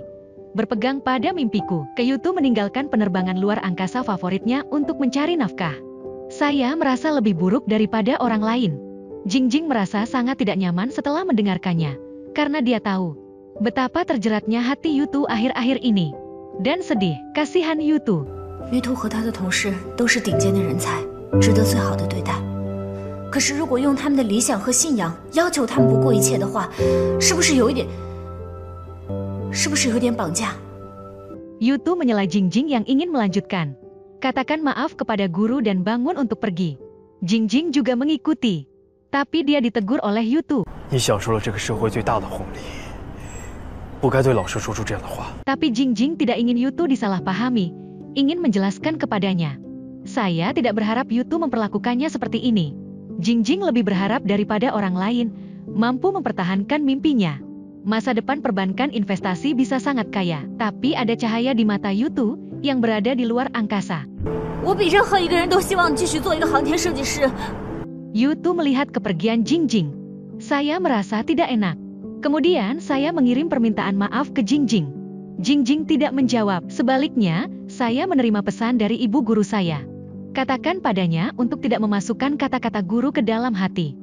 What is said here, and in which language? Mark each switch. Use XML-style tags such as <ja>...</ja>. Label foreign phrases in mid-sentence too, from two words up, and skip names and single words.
<id>Berpegang pada mimpiku, Yutu meninggalkan penerbangan luar angkasa favoritnya untuk mencari nafkah. Saya merasa lebih buruk daripada orang lain. Jingjing merasa sangat tidak nyaman setelah mendengarkannya. Karena dia tahu betapa terjeratnya hati Yutu akhir-akhir ini. Dan sedih, kasihan Yutu.</id> <zh>Yutu 和他的同事都是顶尖的人才，值得最好的对待。可是如果用他们的理想和信仰要求他们不顾一切的话，是不是有点绑架？</zh> <id>Yutu menyela Jingjing yang ingin melanjutkan. Katakan maaf kepada guru dan bangun untuk pergi. Jingjing juga mengikuti. Tapi dia ditegur oleh Yutu.</id> <zh>你享受了这个社会最大的红利，不该对老师说出这样的话。</zh> <id>Tapi Jingjing tidak ingin Yutu disalahpahami, ingin menjelaskan kepadanya. Saya tidak berharap Yutu memperlakukannya seperti ini. Jingjing lebih berharap daripada orang lain, mampu mempertahankan mimpinya. Masa depan perbankan investasi bisa sangat kaya, tapi ada cahaya di mata Yutu yang berada di luar angkasa.</id> <zh>我比任何一个人都希望继续做一个航天设计师。</zh> <id>Yutu melihat kepergian Jingjing. Saya merasa tidak enak. Kemudian saya mengirim permintaan maaf ke Jingjing. Jingjing tidak menjawab. Sebaliknya, saya menerima pesan dari ibu guru saya. Katakan padanya untuk tidak memasukkan kata-kata guru ke dalam hati.</id>